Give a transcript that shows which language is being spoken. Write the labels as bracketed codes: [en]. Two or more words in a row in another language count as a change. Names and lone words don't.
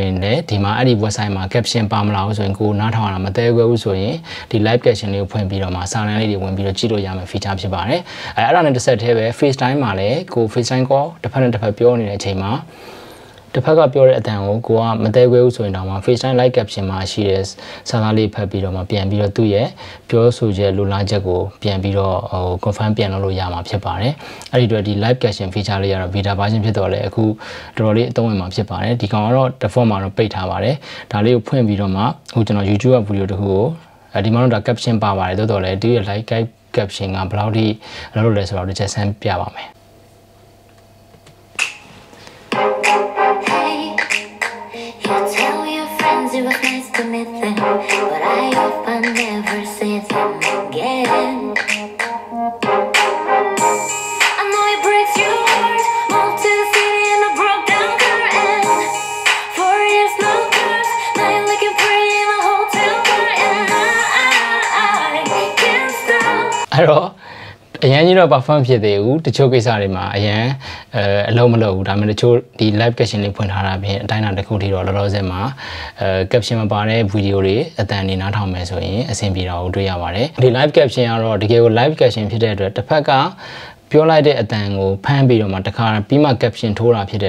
[my] ရင်လည်းဒီမှာအဲ့ဒီ website မှာ caption ပါမလာဘူးဆိုရင်ကိုနားထောင်ရတာမသဲကွဲဘူးဆိုရင်ဒီ [en] live caption [my] လေးကိုဖွင့်ပြီးတော့မှစာလမ်းလေးတွေဝင်ပြီးတော့ကြည့်လို့ရမယ့် feature ဖြစ်ပါတယ်အဲ့ဒါနဲ့တစ်ဆက်တည်းပဲ FaceTime မှာလည်း ကို FaceTime call တစ်ဖက်နဲ့တစ်ဖက်ပြောနေတဲ့အချိန်မှာတစ်ဖက်ကပြောတဲ့အတန်ကိုကိုကမသဲကွဲဘူးဆိုရင်တော့မှ FaceTime [en] live caption [my] မှာရှိတဲ့စာသားလေးဖတ် ပြီးတော့မှပြန်ပြီးတော့သူ့ရဲ့ပြောဆိုချက်လိုလားချက်ကိုပြန်ပြီးတော့ဟို confirm ပြန်လုပ်လို့ရမှာဖြစ်ပါတယ် အဲ့ဒီအတွက်ဒီ [en] live caption feature [my] လေးကတော့ [en] beta version [my] ဖြစ်တော့လေအခုတော်တော်လေးအသုံးဝင်မှာဖြစ်ပါတယ်ဒီကောင်ကတော့ default မှာတော့ပိတ်ထားပါတယ်ဒါလေးကိုဖွင့်ပြီးတော့မှအခုကျွန်တော် YouTube က video တစ်ခုကိုဒီမှာတော့ဒါ caption ပါပါတယ်တိုးတော်လေဒီရဲ့ [en] live caption [my] ကဘယ်လောက်ထိလုပ်လဲဆိုတော့တစ်ချက်ဆန်းပြပါမယ် [en] It was nice to meet them, but I hope I never see them again. I know it breaks your heart, moved to the city in a broke down car and 4 years no cars, now you're looking pretty in a hotel bar and I can't stop. [my] အဲ့တော့အရင်ကြီးတော့ perform ဖြစ်သေးဘူးတချို့ကိစ္စတွေမှာအရင်အလုံးမလုပ်ဘူးဒါပေမဲ့တချို့ဒီ [en] live caption [my] လေးဖွင့်ထားတာပြင်အတိုင်းအတာတစ်ခုထိတော့လောလောဆယ်မှာcaption မပါတဲ့ video တွေအတန်နေနားထောင်မယ်ဆိုရင်အဆင်ပြေတာကိုတွေ့ရပါတယ်ဒီ [en] live caption [my] ကတော့တကယ်ကို [en] live caption [my] ဖြစ်တဲ့အတွက်တစ်ဖက်ကပြောလိုက်တဲ့အတန်ကိုဖမ်းပြီးတော့မှတခါပြီးမှ caption ထိုးတာဖြစ်တဲ့